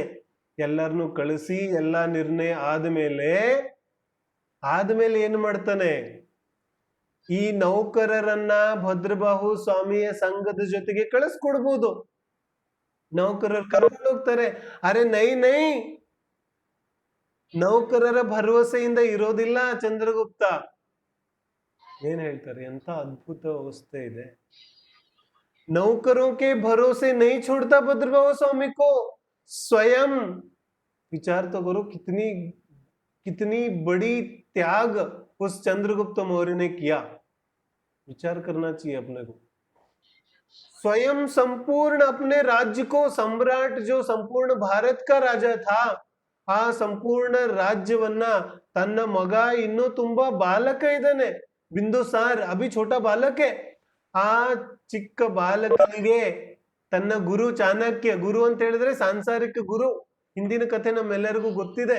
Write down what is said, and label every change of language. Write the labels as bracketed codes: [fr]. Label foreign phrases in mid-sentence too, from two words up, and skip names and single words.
[kn] ಎಲ್ಲರನ್ನು ಕಳಿಸಿ ಎಲ್ಲಾ ನಿರ್ಣಯ ಆದ್ಮೇಲೆ ಏನ್ ಮಾಡ್ತಾನೆ, ಈ ನೌಕರರನ್ನ ಭದ್ರಬಾಹು ಸ್ವಾಮಿಯ ಸಂಘದ ಜೊತೆಗೆ ಕಳಿಸ್ಕೊಡ್ಬೋದು. ನೌಕರರು ಕರ್ಕೊಂಡು ಹೋಗ್ತಾರೆ. [hi] अरे नहीं [kn] ನೌಕರರ ಭರವಸೆಯಿಂದ ಇರೋದಿಲ್ಲ ಚಂದ್ರಗುಪ್ತ. ಏನ್ ಹೇಳ್ತಾರೆ, ಎಂತ ಅದ್ಭುತ ಅವಸ್ಥೆ ಇದೆ. [hi] नौकरों के भरोसे नहीं छोड़ता भद्रबाहु स्वामी को, स्वयं. विचार तो करो कितनी बड़ी त्याग उस चंद्रगुप्त मौर्य ने किया. विचार करना चाहिए अपने को. स्वयं संपूर्ण अपने राज्य को, सम्राट जो संपूर्ण भारत का राजा था, [kn] ಆ ಸಂಪೂರ್ಣ ರಾಜ್ಯವನ್ನ ತನ್ನ ಮಗ ಇನ್ನೂ ತುಂಬಾ ಬಾಲಕ ಇದ್ದಾನೆ, ಬಿಂದುಸಾರ್, [hi] अभी छोटा बालक. [kn] ಆ ಚಿಕ್ಕ ಬಾಲಕನಿಗೆ ತನ್ನ ಗುರು ಚಾಣಕ್ಯ, ಗುರು ಅಂತ ಹೇಳಿದ್ರೆ ಸಾಂಸಾರಿಕ ಗುರು. ಹಿಂದಿನ ಕಥೆ ನಮ್ಮೆಲ್ಲರಿಗೂ ಗೊತ್ತಿದೆ.